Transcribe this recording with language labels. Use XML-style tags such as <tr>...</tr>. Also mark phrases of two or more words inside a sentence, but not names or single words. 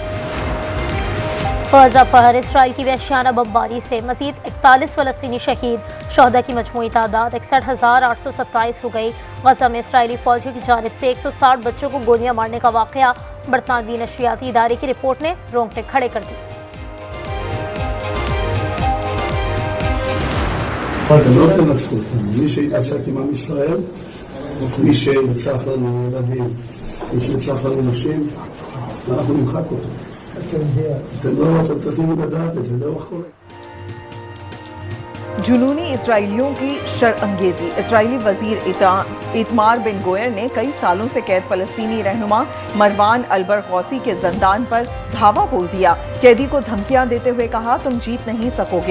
<ur>غزہ پر اسرائیل کی وحشیانہ بمباری سے مزید 41 فلسطینی شہید. شہدا کی مجموعی تعداد 61,827 ہو گئی. غزہ میں اسرائیلی فوجی کی جانب سے 160 بچوں کو گولیاں مارنے کا واقعہ. برطانوی نشریاتی ادارے کی رپورٹ نے رونگٹے کھڑے کر دی.</ur> <he>לא תנצחו אותנו, מי שהתעסק עם עם ישראל, מי שרצח לנו ילדים, מי שרצח לנו נשים, אנחנו נמחק אותו. אתם צריכים לדעת את זה, לאורך כל...</he> <ur>جنونی اسرائیلیوں کی شرانگیزی. اسرائیلی وزیر اتمار بن گویر نے کئی سالوں سے قید فلسطینی رہنما مروان البرغوثی کے زندان پر دھاوا بول دیا. قیدی کو دھمکیاں دیتے ہوئے کہا، تم جیت نہیں سکوگے.</ur>